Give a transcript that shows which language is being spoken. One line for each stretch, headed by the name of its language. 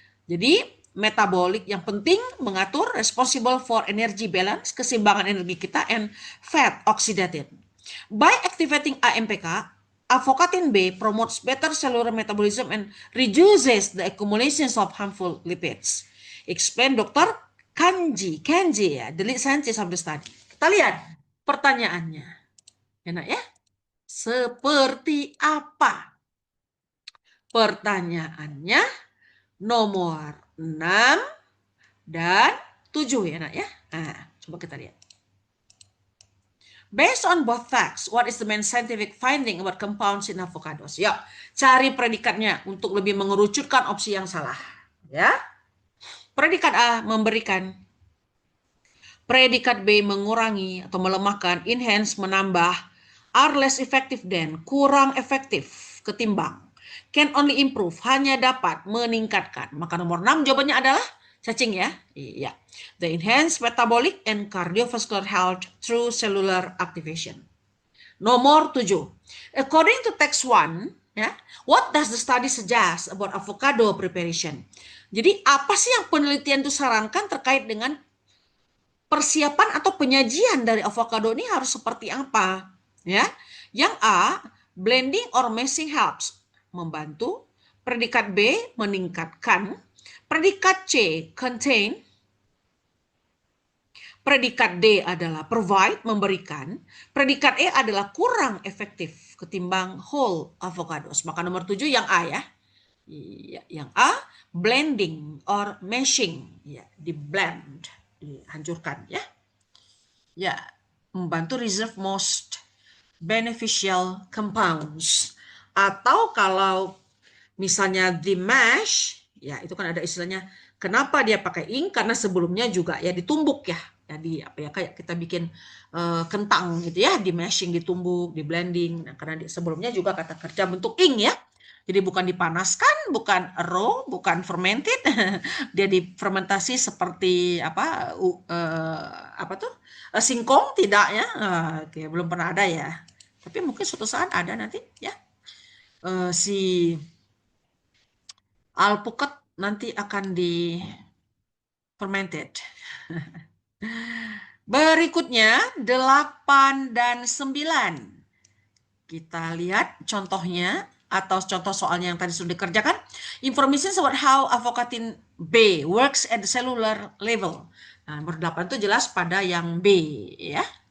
Indonesian: Jadi metabolik yang penting mengatur
English: responsible for energy balance,
Indonesian: keseimbangan energi kita,
English: and fat oxidative. By activating AMPK, avocatin B promotes better cellular metabolism and reduces the accumulations of harmful lipids. Explain Dr. Kanji ya, the lead scientist of the study.
Indonesian: Kita lihat pertanyaannya. Enak ya? Seperti apa? Pertanyaannya nomor 6 dan 7 ya nak ya. Nah, coba kita lihat.
English: Based on both facts, what is the main scientific finding about compounds in avocados?
Indonesian: Ya, cari predikatnya untuk lebih mengerucutkan opsi yang salah. Ya. Predikat A memberikan, predikat B mengurangi atau melemahkan, enhance menambah,
English: are less effective than
Indonesian: kurang efektif ketimbang,
English: can only improve
Indonesian: hanya dapat meningkatkan. Maka nomor 6 jawabannya adalah cacing ya. Iya.
English: The enhanced metabolic and cardiovascular health through cellular activation.
Indonesian: Nomor 7.
English: According to text 1, ya, what does the study suggest about avocado preparation?
Indonesian: Jadi apa sih yang penelitian itu sarankan terkait dengan persiapan atau penyajian dari avocado ini harus seperti apa? Ya. Yang A,
English: blending or mashing helps,
Indonesian: membantu. Predikat B, meningkatkan. Predikat C, contain. Predikat D adalah provide, memberikan. Predikat E adalah kurang efektif ketimbang whole avocados. Maka nomor 7 yang A ya. Ya, yang A,
English: blending or meshing.
Indonesian: Ya, di blend, dihancurkan ya. Ya, membantu
English: reserve most beneficial compounds.
Indonesian: Atau kalau misalnya
English: the mash,
Indonesian: ya itu kan ada istilahnya. Kenapa dia pakai ink? Karena sebelumnya juga ya ditumbuk ya. Jadi apa ya kayak kita bikin kentang gitu ya, di mashing, ditumbuk, di blending. Nah, karena sebelumnya juga kata kerja bentuk ink ya. Jadi bukan dipanaskan, bukan raw, bukan fermented. Dia difermentasi seperti apa tuh? Singkong tidak ya. Oke, belum pernah ada ya. Tapi mungkin suatu saat ada nanti ya. Si alpukat nanti akan di fermented. Berikutnya 8 dan 9. Kita lihat contohnya atau contoh soalnya yang tadi sudah dikerjakan.
English: Information about how avocatin B works at the cellular level.
Indonesian: Nah, nomor 8 itu jelas pada yang B ya.